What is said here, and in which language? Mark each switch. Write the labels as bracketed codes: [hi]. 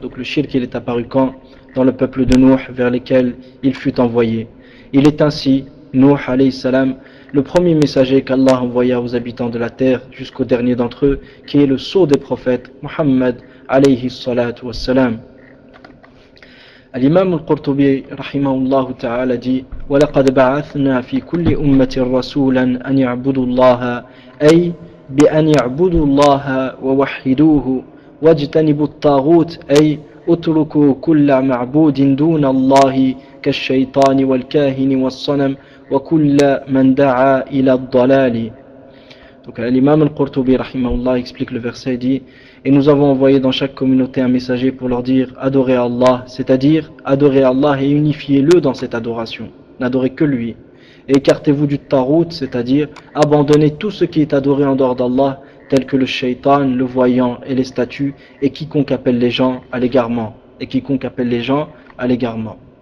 [fr] Donc le shirk, il est apparu quand? Dans le peuple de Nuh vers lesquels il fut envoyé. Il est ainsi, Nuh alayhi salam, le premier messager qu'Allah envoya aux habitants de la terre jusqu'au dernier d'entre eux, qui est le sceau des prophètes, Muhammad alayhi salatu wassalam. [ar] الإمام القرطبي رحمه الله تعالى دي ولقد بعثنا في كل أمة رسولا أن يعبدوا الله أي بأن يعبدوا الله ووحدوه واجتنبوا الطاغوت أي اتركوا كل معبود دون الله كالشيطان والكاهن والصنم وكل من دعا إلى الضلال. [fr] Donc l'imam al-Qurtubi, rahimahullah, explique le verset, dit « Et nous avons envoyé dans chaque communauté un messager pour leur dire « Adorez Allah », c'est-à-dire « Adorez Allah et unifiez-le dans cette adoration, n'adorez que lui. Et écartez-vous du tarout, c'est-à-dire « Abandonnez tout ce qui est adoré en dehors d'Allah, tel que le shaitan, le voyant et les statues, et quiconque appelle les gens à l'égarement. » Et quiconque appelle les gens à l'égarement.